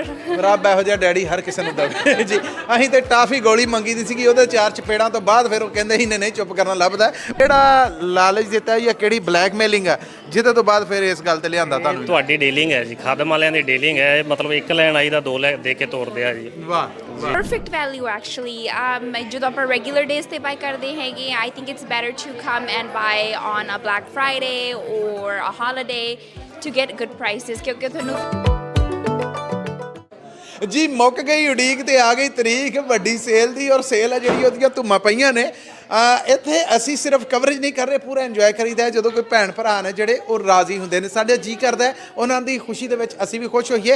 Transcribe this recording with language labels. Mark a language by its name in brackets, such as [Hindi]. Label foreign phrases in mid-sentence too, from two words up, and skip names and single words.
[Punjabi] ਰੱਬ ਇਹੋ ਜਿਹਾ ਡੈਡੀ ਹਰ ਕਿਸੇ ਨੂੰ ਦੇਵੇ ਜੀ। ਅਸੀਂ ਤੇ ਟਾਫੀ ਗੋਲੀ ਮੰਗੀ ਦੀ ਸੀਗੀ, ਉਹਦੇ 4 ਚਪੇੜਾਂ ਤੋਂ ਬਾਅਦ ਫਿਰ ਉਹ ਕਹਿੰਦੇ ਸੀ ਨਹੀਂ ਚੁੱਪ ਕਰਨਾ ਲੱਭਦਾ। ਜਿਹੜਾ ਲਾਲਚ ਦਿੱਤਾ ਜਾਂ ਕਿਹੜੀ ਬਲੈਕਮੇਲਿੰਗ ਆ ਜਿਹਦੇ ਤੋਂ ਬਾਅਦ ਫਿਰ ਇਸ ਗੱਲ ਤੇ ਲਿਆਂਦਾ ਤੁਹਾਨੂੰ? ਤੁਹਾਡੀ ਡੀਲਿੰਗ ਹੈ ਜੀ, ਖਾਦਮ ਵਾਲਿਆਂ ਦੀ ਡੀਲਿੰਗ ਹੈ। ਮਤਲਬ ਇੱਕ ਲੈਣ ਆਈ ਦਾ 2 ਲੈ ਦੇ ਕੇ ਤੋਰਦੇ ਆ ਜੀ। ਵਾਹ [English] Perfect value actually. [Punjabi] ਜਦੋਂ ਆਪਾਂ [English] regular days [Punjabi] ਤੇ buy ਕਰਦੇ ਹੈਗੇ, [English] I think it's better to come and buy on a Black Friday or a holiday to get good prices [Punjabi] ਕਿਉਂਕਿ ਤੁਹਾਨੂੰ ਜੀ ਮੁੱਕ ਗਈ ਉਡੀਕ ਤੇ ਆ ਗਈ ਤਰੀਕ ਵੱਡੀ ਸੇਲ ਦੀ। ਔਰ ਸੇਲ ਹੈ ਜਿਹੜੀ ਉਹਦੀਆਂ ਧੁੰਮਾਂ ਪਈਆਂ ਨੇ। ਇੱਥੇ ਅਸੀਂ ਸਿਰਫ ਕਵਰੇਜ ਨਹੀਂ ਕਰ ਰਹੇ, ਪੂਰਾ ਇੰਜੋਏ ਕਰੀਦਾ ਹੈ। ਜਦੋਂ ਕੋਈ ਭੈਣ ਭਰਾ ਨੇ ਜਿਹੜੇ ਉਹ ਰਾਜ਼ੀ ਹੁੰਦੇ ਨੇ, ਸਾਡੇ ਜੀ ਕਰਦਾ ਹੈ ਉਹਨਾਂ ਦੀ ਖੁਸ਼ੀ ਦੇ ਵਿੱਚ ਅਸੀਂ ਵੀ ਖੁਸ਼ ਹੋਈਏ।